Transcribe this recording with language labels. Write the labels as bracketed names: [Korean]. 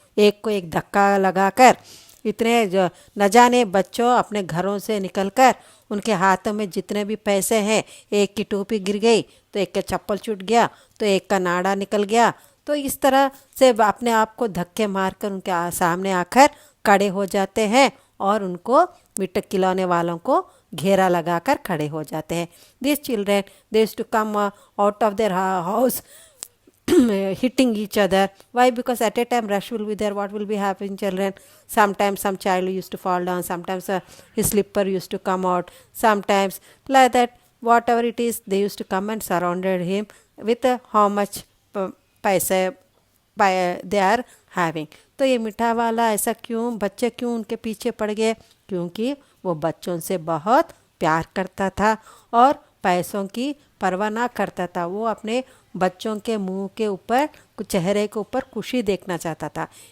[Hindi] एक को एक धक्का लगाकर इतने न जाने बच्चों अपने घरों से निकलकर उनके हाथों में जितने भी पैसे हैं, एक की टोपी गिर गई तो एक का चप्पल छूट गया, तो एक का नाड़ा निकल गया, तो इस तरह से अपने आप को धक्के मारकर उनके सामने आकर खड़े हो जाते हैं, और उनको मिट्टी खिलौने वालों को घेरा लगाकर खड़े हो जाते हैं। [English] This children they used to come out of their house hitting each other. Why? Because at a time rush will be there. What will be happening, children? Sometimes some child used to fall down, sometimes his slipper used to come out, sometimes like that, whatever it is, they used to come and surrounded him with how much पैसे they are having. [Hindi] तो ये मीठा वाला ऐसा क्यों, बच्चे क्यों उनके पीछे पड़ गए? क्योंकि वो बच्चों से बहुत प्यार करता था और पैसों की परवाह ना करता था। वो अपने बच्चों के मुंह के ऊपर, चेहरे के ऊपर खुशी देखना चाहता था।